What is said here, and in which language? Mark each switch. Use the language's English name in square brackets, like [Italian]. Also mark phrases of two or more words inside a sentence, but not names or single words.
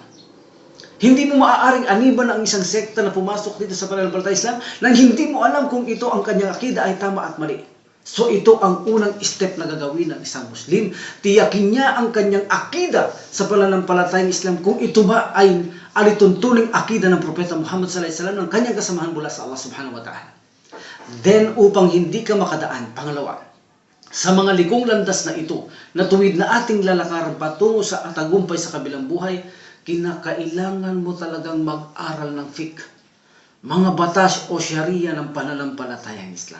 [Filipino] Hindi mo maaaring aniban ang isang sekta na pumasok dito sa pananampalatayang Islam nang hindi mo alam kung ito ang kanyang akida ay tama at mali. So ito ang unang step na gagawin ng isang Muslim. Tiyakin niya ang kanyang akida sa pananampalatayang Islam kung ito ba ay alituntuning akida ng Propeta Muhammad [Arabic] صلى الله عليه وسلم [Filipino] ng kanyang kasamahan mula sa [Arabic] الله سبحانه وتعالى. [Filipino] Then upang hindi ka makadaan, pangalawa, sa mga likong landas na ito, na tuwid na ating lalakaran patungo sa tagumpay sa kabilang buhay, kinakailangan mo talagang mag-aral ng fiqh, mga batas o sharia ng pananampalatayang Islam.